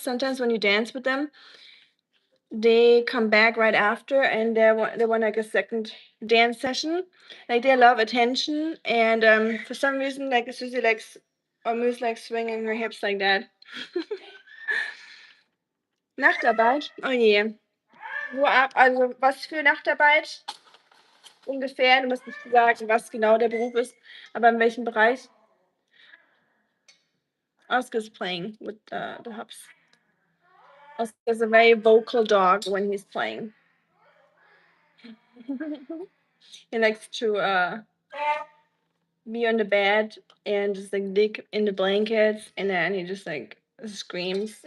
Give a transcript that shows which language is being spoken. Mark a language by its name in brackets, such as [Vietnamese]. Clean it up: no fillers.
[English] Sometimes when you dance with them, they come back right after and they want like a second dance session. Like they love attention, and for some reason, like Susie likes or Moose likes swinging her hips like that. [German] Nachtarbeit? Oh je. Also was für Nachtarbeit? Ungefähr. Du musst nicht sagen, was genau der Beruf ist, aber in welchem Bereich? [English] Oscar's playing with the hubs. Oscar's a very vocal dog when he's playing. He likes to be on the bed and just like dig in the blankets, and then he just like screams.